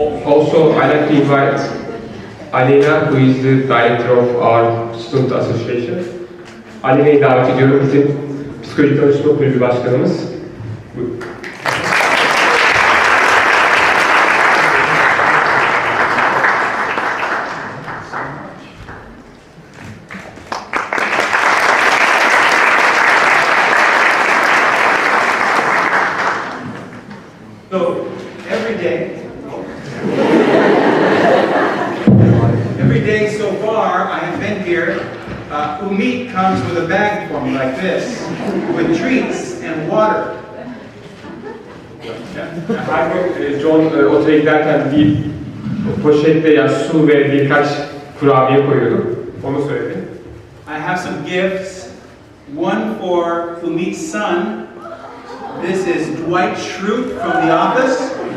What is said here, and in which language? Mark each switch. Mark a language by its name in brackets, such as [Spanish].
[English] Also, I'd like to invite Alena, who is the director of our student association. [Turkish] Alena'yı davet ediyorum, bizim Psikolojik Danışmanlık Kulübü başkanımız. [English] So, every day so far I have been here, Umit comes with a bag for me like this, with treats and water. [Turkish] Her gün John otele giderken bir poşette ya su ve birkaç kurabiye koyuyordu. Onu söyledi. [English] I have some gifts, one for Umit's son, This is Dwight Schrute from The Office.